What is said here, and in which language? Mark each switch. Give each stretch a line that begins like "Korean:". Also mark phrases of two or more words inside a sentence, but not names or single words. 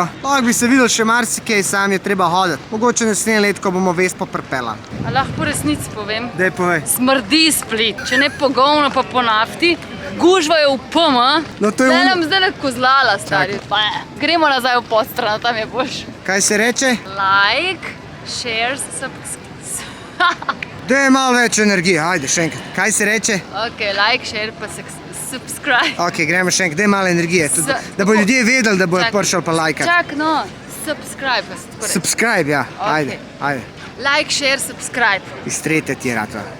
Slovenian: Lahko bi se videl še marsikaj, sam je treba hoditi. Mogoče naslednje let, ko bomo Vespo pripeljali. A lahko resnici povem? Daj povej. Smrdi Split, če ne po govno, pa po nafti. Gužva je v PM, No, to je zdaj v- nam zdaj kozlala, stari. Pa, gremo nazaj v podstran, tam je boš. Kaj se reče?
English: Like, share, subscribe.
Slovenian: Daj malo več energije, ajde še enkrat. Kaj se reče?
English: Ok, like, share,
Slovenian: pa subscribe. Ok, gremo še enkrat, daj malo energije. Tudi, da bo ljudje vedeli, da bojo prišli pa lajkati. Čak, no, subscribe. pa se tako reče. Subscribe, ja. Ok. Ajde, ajde.
English: Like, share, subscribe.
Slovenian: Iz tretje ti je rad.